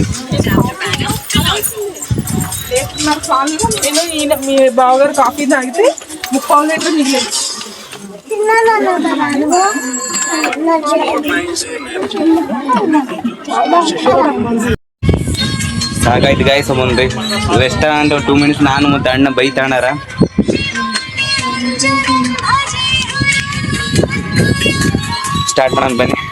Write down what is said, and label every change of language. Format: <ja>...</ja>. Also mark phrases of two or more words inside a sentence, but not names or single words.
<en>Tap the banner to learn.</en> <te>మీ బావగారు కాఫీ తాగితే 3 లీటర్ మిగిలేదు.</te> <kn>ಸಾಕಾಯ್ತು ಗಾಯ್ಸ್. ಮುಂದೆ ರೆಸ್ಟೋರೆಂಟ್ 2 ಮಿನಿಟ್ಸ್ ನಾನು ಮತ್ತೆ ಅಣ್ಣ ಬೈತಾಣಾರ. ಸ್ಟಾರ್ಟ್ ಮಾಡೋಣ ಬನ್ನಿ.</kn>